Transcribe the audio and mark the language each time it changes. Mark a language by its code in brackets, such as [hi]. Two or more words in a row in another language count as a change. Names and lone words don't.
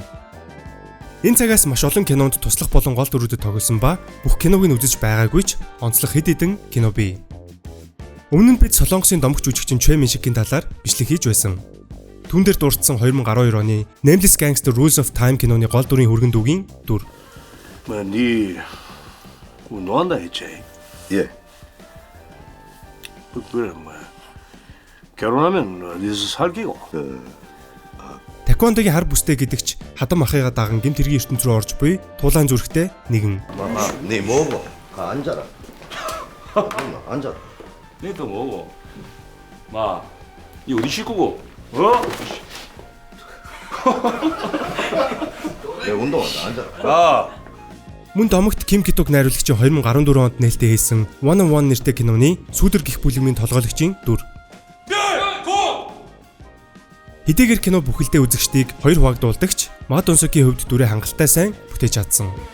[mn] Энэ цагаас маш олон кинонд туслах болон гол дүрүүдэд тоглосон ба бүх киног нь үзэж байгаагүй ч онцлог хэд хэдэн кино бий. Өмнө нь бид Солонгосын домогч жүжигчин Чэ Миншигийн талаар бичлэг хийж байсан. Түүн дээр дурдсан 2012 оны Nameless Gangster Rules of Time киноны гол дүрийн хүргэн дүүгийн дүр. [ko] 네 운동한다 했지? 예. 그래 뭐 결혼하면 어디서 살기고? [mn] Таквондогийн хар бүстэй гэдэгч хадам ахыгаа даган гэмт хэргийн ертөнц рүү орж буй туулаан зүрхтэй нэгэн. [ko] 마마, 네 뭐고? 가 앉아라. 앉아라. 너도 뭐고? 마, 이 어디 식구고? 어? 내 운동한다. 앉아라. 아, [mn] Мөн домогт Ким Китук найруулагчийн 2014 онд нээлттэй хийсэн One on One нэртэй киноны Сүүдэр гих бүлэгмийн толгойлогчийн дүр. Хэдийгээр кино бүхэлдээ үзэгчдийг хоёр хуваагдуулдагч Мад Унсукийн хувьд дүрээ хангалттай сайн бүтээж чадсан.